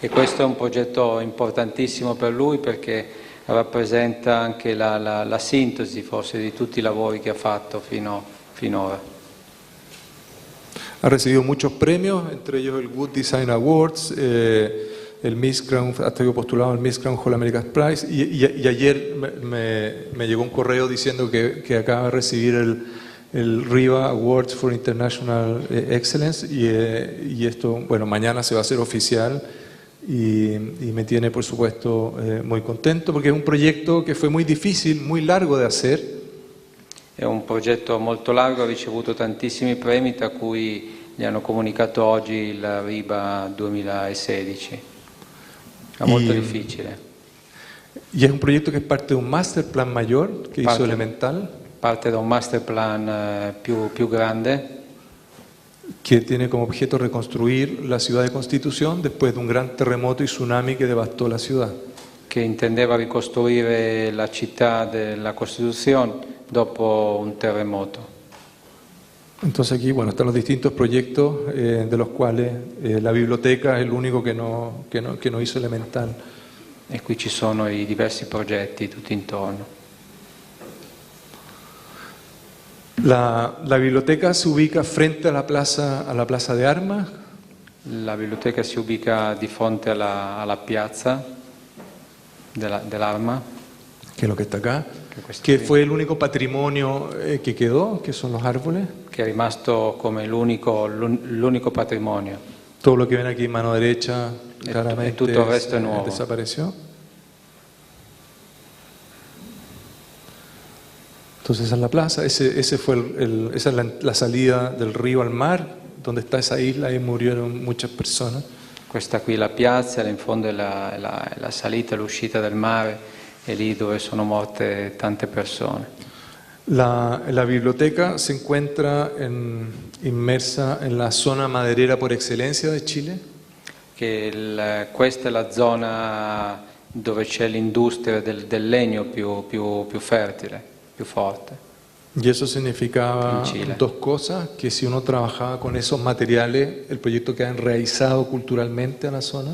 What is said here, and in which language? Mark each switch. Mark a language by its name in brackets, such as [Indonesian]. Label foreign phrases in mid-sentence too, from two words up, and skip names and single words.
[Italian] che questo è un progetto importantissimo per lui perché rappresenta anche la sintesi forse di tutti i lavori che ha fatto finora. [Spanish] Ha recibido muchos premios, entre ellos el Good Design Awards, el Miss Crown, ha estado postulado al Miss Crown All America's Prize y ayer me llegó un correo diciendo que acaba de recibir el RIVA Awards for International Excellence y esto, bueno, mañana se va a hacer oficial y me tiene por supuesto muy contento porque es un proyecto que fue muy difícil, muy largo de hacer. [Italian] È un progetto molto largo, ha ricevuto tantissimi premi, tra cui gli hanno comunicato oggi il RIBA 2016. È molto difficile. [Spanish] Y es un proyecto que es parte de un [English] master plan [Spanish] mayor que hizo Elemental. [Italian] Parte da un [English] master plan [Italian] più grande. [Spanish] Que tiene como objeto reconstruir la ciudad de Constitución después de un gran terremoto y tsunami que devastó la ciudad. [Italian] Che intendeva ricostruire la città della Costituzione dopo un terremoto. [Spanish] Entonces aquí, bueno, están los distintos proyectos de los cuales la biblioteca es el único que no hizo Elemental. [Italian] E qui ci sono i diversi progetti tutti intorno. [Spanish] La biblioteca se ubica frente a la plaza de Armas. [Italian] La biblioteca si ubica di fronte alla piazza dell'Arma. [Spanish] Que es lo que está acá. Que fue el único patrimonio que quedó, que son los árboles. [Italian] Che è rimasto come l'unico patrimonio. [Spanish] Todo lo que ven aquí en mano derecha claramente [Italian] tutto il resto è nuovo. [Spanish] Desapareció. Entonces esa es la plaza, esa es la salida del río al mar, donde está esa isla y murieron muchas personas. [Italian] Questa qui è la piazza, in fondo è la salita e l'uscita del mare, e lì dove sono morte tante persone. [Spanish] La biblioteca se encuentra inmersa en la zona maderera por excelencia de Chile. [Italian] Questa è la zona dove c'è l'industria del legno più fertile, più forte. [Spanish] Y eso significaba dos cosas, que si uno trabajaba con esos materiales, el proyecto queda enraizado culturalmente a la zona.